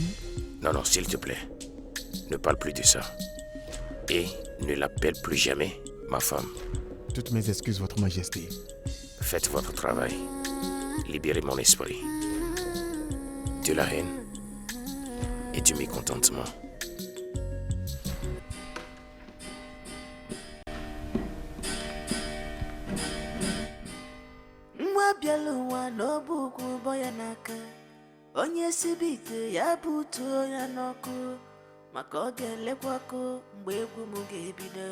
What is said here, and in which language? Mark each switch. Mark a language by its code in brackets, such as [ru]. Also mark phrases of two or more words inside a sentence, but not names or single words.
[fr] Non, s'il te plaît. Ne parle plus de ça. Et ne l'appelle plus jamais ma femme. Toutes mes excuses, votre majesté. Faites votre travail. Libérez mon esprit de la haine et du mécontentement. [ig] Nwa bịala ụwa n'ọbụkwu bọ ya n'aka, onye sibe ite ya butuo ya n'ọkụ, maka ọ ga-elekwa ọkụ mgbe egwu m ga-ebido.